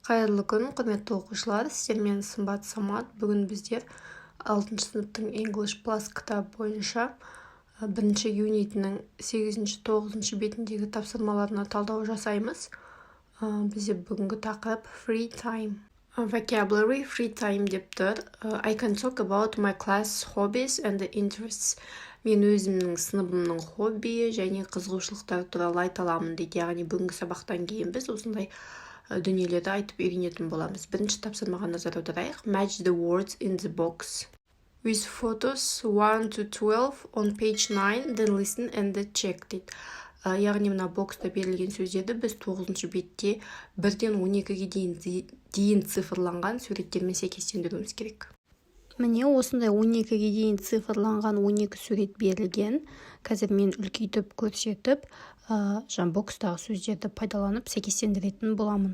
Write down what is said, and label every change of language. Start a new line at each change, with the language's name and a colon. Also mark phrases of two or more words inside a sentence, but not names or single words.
Kazakh: Қайырлы күн, құрметті оқушылар, сіздермен сымбат самат. Бүгін біздер 6 сыныптың English Plus кітабы бойынша 1 юнитінің 8-9 бетіндегі тапсырмаларына талдау жасаймыз. Бізде бүгінгі тақырып
English: free time. Vocabulary free time
Kazakh: деп тұр.
English: I can talk about my class hobbies and interests.
Kazakh: Мен өзімнің сыныбымның хоббиі және қызығушылықтары туралы айта аламын дейді. Яғни бүгінгі сабақтан кейін біз осындай дүниелерді айтып үйренетін боламыз. Бірінші тапсырмаға назар аударайық.
English: Match the words in the box with photos 1 to 12 on page 9, then listen and check дейді.
Kazakh: Яғни мына бокста берілген сөздерді біз 9 бетте 1-ден 12-ге дейін цифрланған суреттермен сәйкестендіруіміз керек. Міне осындай 12-ге дейін цифрланған 12 сурет берілген. Қазір мен үлкейтіп көрсетіп, бокстағы сөздерді пайдаланып сәйкестендіретін боламын.